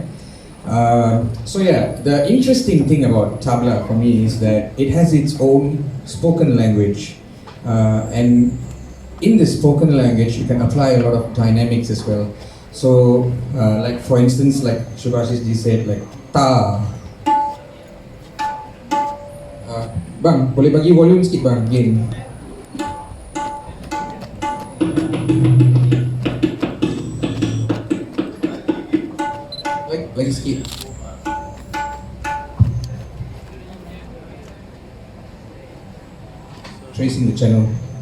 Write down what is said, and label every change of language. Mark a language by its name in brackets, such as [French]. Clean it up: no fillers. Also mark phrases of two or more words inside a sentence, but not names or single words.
[English] So yeah, the interesting thing about tabla for me is that it has its own spoken language, and in the spoken language you can apply a lot of dynamics as well. So, like for instance, like Shubhasis Ji said, like ta. [Malay] Bang, boleh bagi volume sikit bang, gain. Lagi sikit. [English] Tracing the channel.